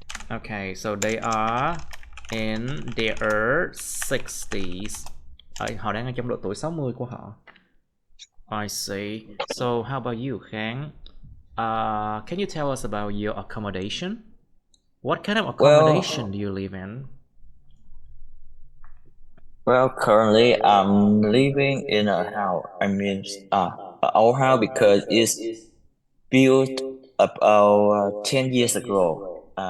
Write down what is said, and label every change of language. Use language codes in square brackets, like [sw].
[en] Okay, so they are in their 60s. [vi] Họ đang ở trong độ tuổi 60 của họ. [en] I see. So how about you, Khang? Can you tell us about your accommodation? What kind of accommodation do you live in? Well, currently I'm living in a house. Our house because it's built about 10 years ago.